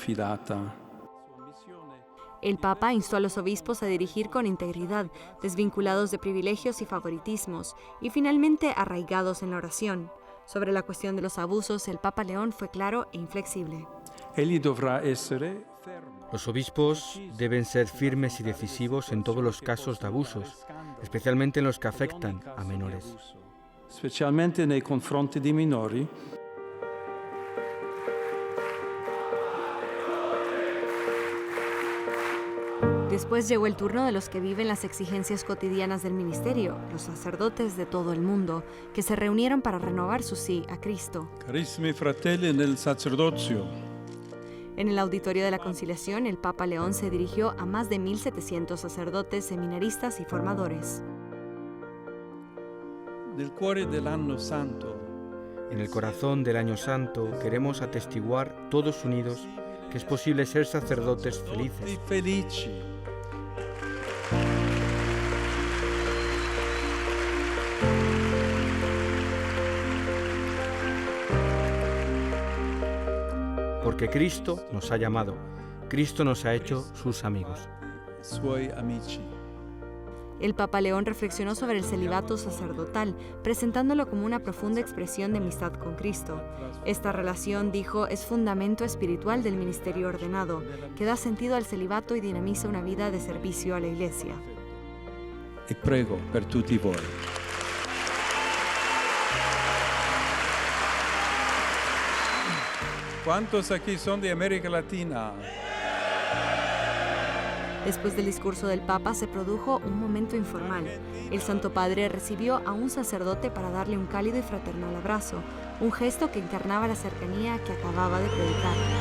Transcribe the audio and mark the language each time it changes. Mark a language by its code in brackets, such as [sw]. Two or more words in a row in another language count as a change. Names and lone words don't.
[es] El Papa instó a los obispos a dirigir con integridad, desvinculados de privilegios y favoritismos, y finalmente arraigados en la oración. Sobre la cuestión de los abusos, el Papa León fue claro e inflexible. Los obispos deben ser firmes y decisivos en todos los casos de abusos, especialmente en los que afectan a menores. [it] Specialmente nei confronti di minori. [es] Después llegó el turno de los que viven las exigencias cotidianas del ministerio, los sacerdotes de todo el mundo, que se reunieron para renovar su sí a Cristo. [it] Carissimi fratelli nel sacerdozio. [es] En el auditorio de la Conciliación, el Papa León se dirigió a más de 1.700 sacerdotes, seminaristas y formadores. [it] Nel cuore dell'anno santo. [es] En el corazón del Año Santo queremos atestiguar todos unidos que es posible ser sacerdotes felices. [it] Felici. [es] Porque Cristo nos ha llamado, Cristo nos ha hecho sus amigos. [it] Suoi amici. [es] El Papa León reflexionó sobre el celibato sacerdotal, presentándolo como una profunda expresión de amistad con Cristo. Esta relación, dijo, es fundamento espiritual del ministerio ordenado, que da sentido al celibato y dinamiza una vida de servicio a la Iglesia. [it] E prego per tutti voi. [es] ¿Cuántos aquí son de América Latina? Después del discurso del Papa se produjo un momento informal. El Santo Padre recibió a un sacerdote para darle un cálido y fraternal abrazo, un gesto que encarnaba la cercanía que acababa de predicar.